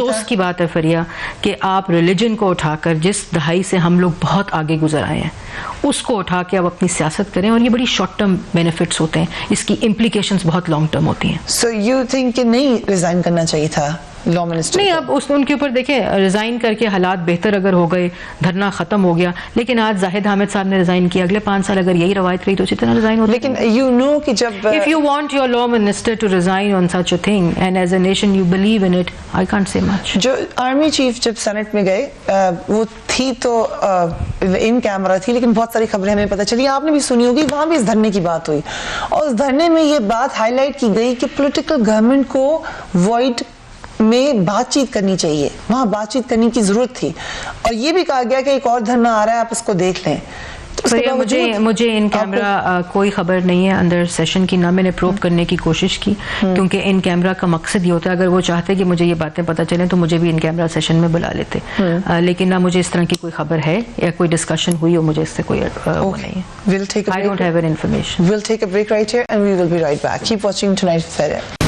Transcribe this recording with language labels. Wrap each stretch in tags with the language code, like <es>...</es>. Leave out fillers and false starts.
<ur>افسوس کی بات ہے فریہ کہ آپ ریلیجن کو اٹھا کر, جس دہائی سے ہم لوگ بہت آگے گزر آئے ہیں, اس کو اٹھا کے آپ اپنی سیاست کریں, اور یہ بڑی شارٹ ٹرم بینیفٹس ہوتے ہیں, اس کی امپلیکیشنز بہت لانگ ٹرم ہوتی ہیں.</ur> <en>so you think</en> <ur>کہ نہیں ریزائن کرنا چاہیے تھا لا منسٹر؟ نہیں, اب ان کے اوپر دیکھیں, ریزائن کر کے حالات بہتر اگر ہو گئے, دھرنا ختم ہو گیا, لیکن آج زاہد حامد صاحب نے ریزائن کیا, اگلے 5 سال اگر یہی روایت رہی تو اسی طرح ریزائن ہوتا. لیکن یو نو کہ جب</ur> <en>if you want your law minister to resign on such a thing and as a nation you believe in it, I can't say much.</en> <ur>جو آرمی چیف جب سینٹ میں گئے, وہ تھی تو ان کیمرہ تھی, لیکن بہت ساری خبریں ہمیں پتہ چلی, آپ نے بھی سنی ہوگی, وہاں بھی اس دھرنے کی بات ہوئی, اور اس دھرنے میں یہ بات ہائی لائٹ کی گئی کہ پولیٹیکل گورنمنٹ کو وائڈ میں بات چیت کرنی چاہیے, وہاں بات چیت کرنے کی ضرورت تھی, اور یہ بھی کہا گیا کہ ایک اور دھرنا آ رہا ہے, آپ اس کو دیکھ لیں. مجھے ان کیمرہ کوئی خبر نہیں ہے اندر سیشن کی, نہ میں نے پروب کرنے کی کوشش کی, کیونکہ ان کیمرہ کا مقصد یہ ہوتا ہے, اگر وہ چاہتے کہ مجھے یہ باتیں پتہ چلیں تو مجھے بھی ان کیمرہ سیشن میں بلا لیتے, لیکن نہ مجھے اس طرح کی کوئی خبر ہے یا کوئی ڈسکشن ہوئی, اور مجھے اس سے کوئی نہیں ہے.</ur> <en>I don't have an information. We'll take a break right here and we will be right back. Keep watching Tonight with Farah.</en>